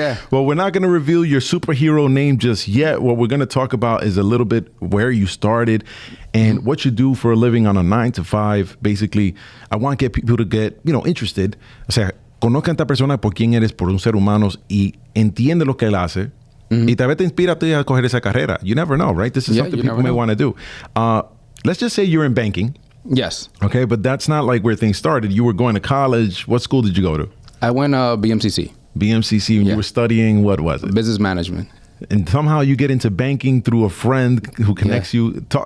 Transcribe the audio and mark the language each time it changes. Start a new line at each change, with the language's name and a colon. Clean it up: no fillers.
English: Well, we're not going to reveal your superhero name just yet. What we're going to talk about is a little bit where you started and what you do for a living on a 9 to 5. Basically, I want to get people to get, interested.
Spanish: O sea, conozca a esta persona por quién eres, por un ser humano y entiende lo que él hace. Y tal vez te inspira a ti a coger esa carrera.
English: You never know, right? This is something people may want to do. Let's just say you're in banking. Yes. Okay, but that's not like where things started. You were going to college. What school did you go to? I went BMCC. BMCC, and you were studying, what was it? Business management. And somehow you get into banking through a friend who connects you.